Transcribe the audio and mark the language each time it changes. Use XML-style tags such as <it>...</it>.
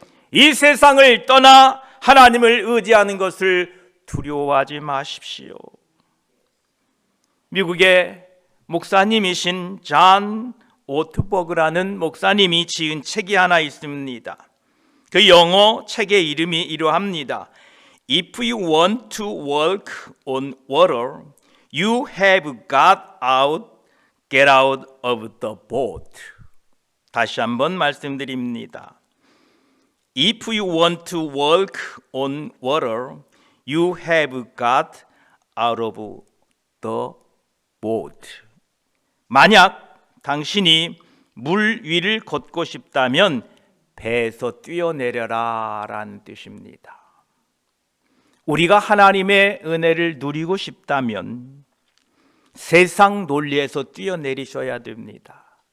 <ko>이 세상을 떠나 하나님을 의지하는 것을 두려워하지 마십시오. 미국의 목사님이신 존 오트버그라는 목사님이 지은 책이 하나 있습니다. 그 영어 책의 이름이 이러합니다.</ko> <en>If you want to walk on water, you have get out of the boat.</en> <ko>다시 한번 말씀드립니다.</ko> <en>If you want to walk on water, you have got out of the boat.</en> <ko>만약 당신이 물 위를 걷고 싶다면 배에서 뛰어내려라 라는 뜻입니다. 우리가 하나님의 은혜를 누리고 싶다면 세상 논리에서 뛰어내리셔야 됩니다.</ko>